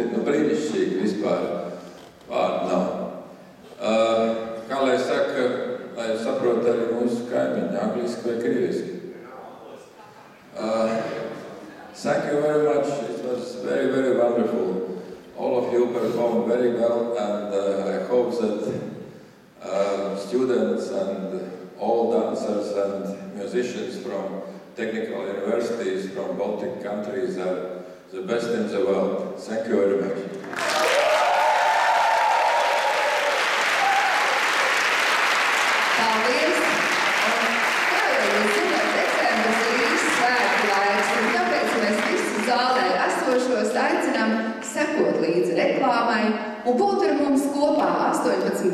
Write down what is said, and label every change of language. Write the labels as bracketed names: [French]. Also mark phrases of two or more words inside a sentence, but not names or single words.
[Latvian] Brīnišķīgi vispār vārdu nav. Kā lai saka, lai saprot arī mūsu kaimiņi, angliski vai krieviski? [English] Thank you very much. It was very, very wonderful. All of you performed very well, and I hope that students and all dancers and musicians from technical universities from Baltic countries are the best in the world. Thank you very much. [Latvian] Paldies! Kā jau jūs zināt, decembris ir īsts svētku laiks, un tāpēc mēs visu zālē esošos aicinām sekot līdzi reklāmai un būt ar mums kopā 18.